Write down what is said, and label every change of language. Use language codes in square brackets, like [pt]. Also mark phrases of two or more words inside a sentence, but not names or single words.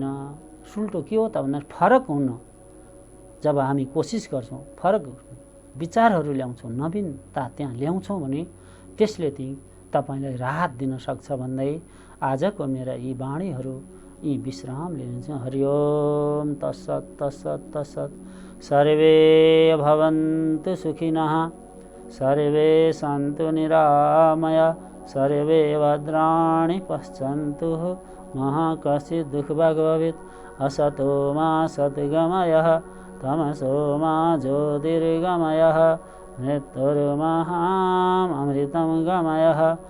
[ne] सुल्टो के हो त भन्दा फरक हुन जब हामी कोसिस गर्छौँ फरक विचारहरू ल्याउँछौँ नवीनता त्यहाँ ल्याउँछौँ भने त्यसले चाहिँ तपाईँलाई राहत दिन सक्छ भन्दै आजको मेरा यी वाणीहरू यी विश्राम लिन्छ। [sa] हरि ओम तत्सत तत्सत तत्सत। सर्वे भवन्तु सुखिनः सर्वे सन्तु निरामया सर्वे भद्राणि पश्यन्तु मा कश्चित् दुःखभाग् भवेत्। असतो मा सद्गमयः तमसो मा ज्योतिर्गमयः मृत्युर्महामृतं गमयः।